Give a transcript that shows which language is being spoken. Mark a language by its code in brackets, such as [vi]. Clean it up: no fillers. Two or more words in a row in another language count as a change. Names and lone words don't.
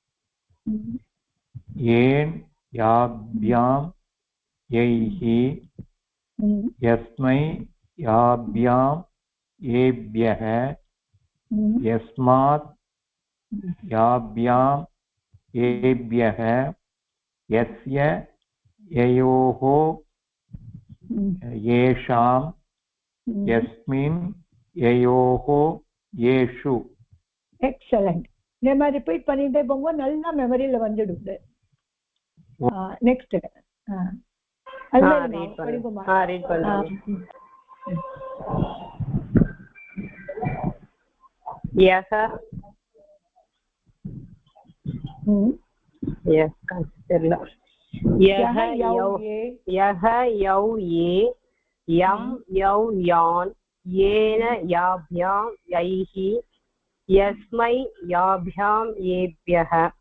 [sa] येन याभ्यां यैः यस्मै याभ्यां येभ्यः यस्मात् याभ्यां येभ्यः यस्य ययोः येषां यस्मिन् ययोः येषु. [ta] எக்ஸலண்ட். இந்த மாதிரி ரிப்பீட் பண்ணிட்டே போகும்போது நல்லா மெமரியில வந்துடுது. நெக்ஸ்ட் [sa] यह यौ ये यं यौ यान् येन याभ्यां यैः यस्मै याभ्यां येभ्यः